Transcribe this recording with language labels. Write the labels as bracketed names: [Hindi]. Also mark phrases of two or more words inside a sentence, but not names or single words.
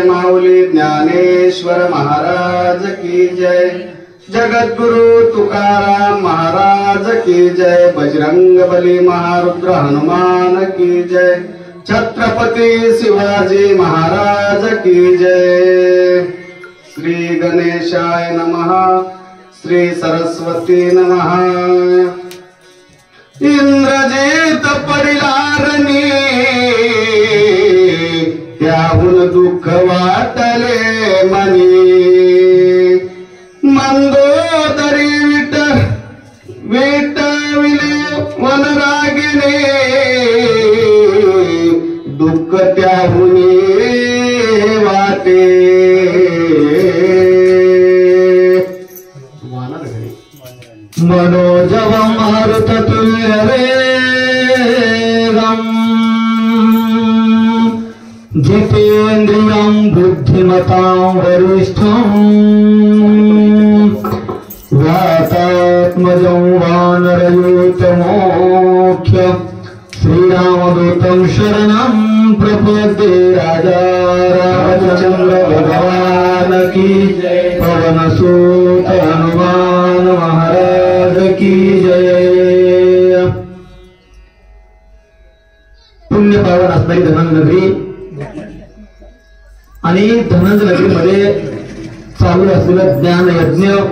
[Hindi] माऊली ज्ञानेश्वर महाराज की जय। जगद्गुरु तुकाराम महाराज की जय। बजरंग बली महारुद्र हनुमान की जय। छत्रपति शिवाजी महाराज की जय। [Sanskrit] श्री गणेशाय नमः। श्री सरस्वती नमः। [Marathi] इंद्रजित परिलारणी त्याहून दुःख वाटले मनी। मंदोदरी विटविले वनरागिने दुःख त्याहून वाटे। [Sanskrit] मनोजवं मारुततुल्यवेगम् जितेन्द्रियं बुद्धिमतां वरिष्ठम् वातात्मजं वानरयूतमोख्यं श्रीरामदूतं शरणं प्रपद्ये। [Hindi] राजा रामचंद्र भगवान की जय। पवनसुत हनुमान महाराज की जय। [Marathi] पुण्य पावन असणारी धनंजय नगरी आणि धनंजय नगरीमध्ये चालू असलेलं ज्ञान यज्ञ